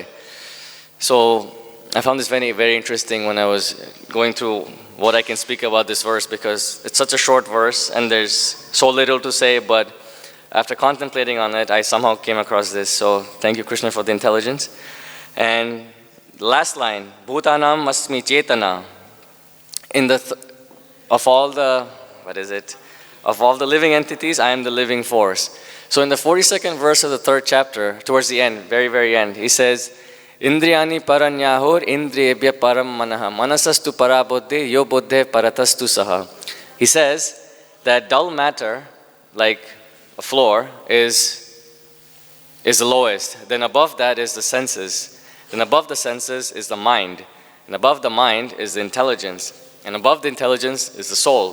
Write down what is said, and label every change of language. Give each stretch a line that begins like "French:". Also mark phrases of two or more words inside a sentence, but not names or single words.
English: So I found this very, very interesting when I was going through what I can speak about this verse, because it's such a short verse and there's so little to say, but after contemplating on it, I somehow came across this. So thank you, Krishna, for the intelligence. And the last line,
Sanskrit: bhūtānām asmi cetanā.
English: Of all the living entities, I am the living force. So in the 42nd verse of the 3rd chapter, towards the end, very, very end, he says,
Sanskrit: indriyāṇi paranyāhur indriyebhya param manaḥ manasastu parabuddhi yo buddhe paratastu saha.
English: He says that dull matter, like a floor, is the lowest. Then above that is the senses. Then above the senses is the mind. And above the mind is the intelligence. And above the intelligence is the soul.